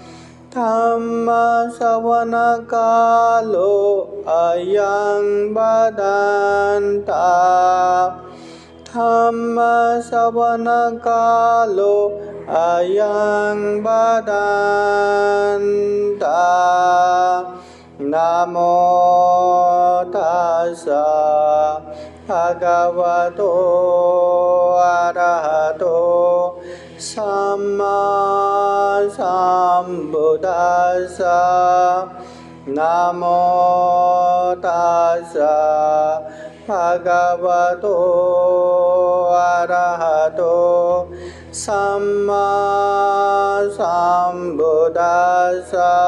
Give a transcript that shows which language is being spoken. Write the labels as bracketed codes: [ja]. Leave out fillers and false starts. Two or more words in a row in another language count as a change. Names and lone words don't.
[pi] धम्मश्रवणकालो अयं भदन्ता धम्मश्रवणकालो अयं भदन्ता। नमो तस्सा भगवतो अरहतो सम्मा सम्बुद्धास्सा। नमो तस्सा भगवतो अरहतो सम्मा सम्बुद्धास्सा।